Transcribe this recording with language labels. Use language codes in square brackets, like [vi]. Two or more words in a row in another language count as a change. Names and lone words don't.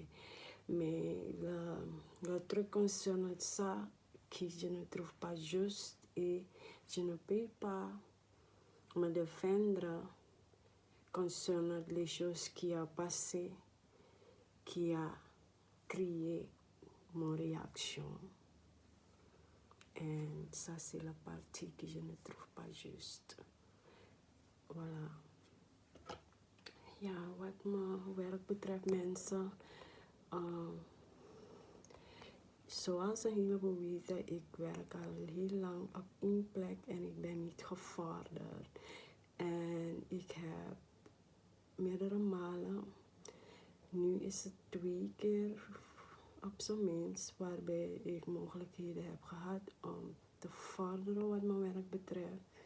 [fr] Mais le truc concerne ça que je ne trouve pas juste et je ne peux pas me défendre concernant les choses qui ont passé, qui a créé mon réaction. Et ça, c'est la partie que je ne trouve pas juste. Voilà. [nl] Ja, wat mijn werk betreft, mensen. Zoals een heleboel weten, ik werk al heel lang op één plek en ik ben niet gevorderd. En ik heb meerdere malen, nu is het 2 keer op zijn minst, waarbij ik mogelijkheden heb gehad om te vorderen wat mijn werk betreft.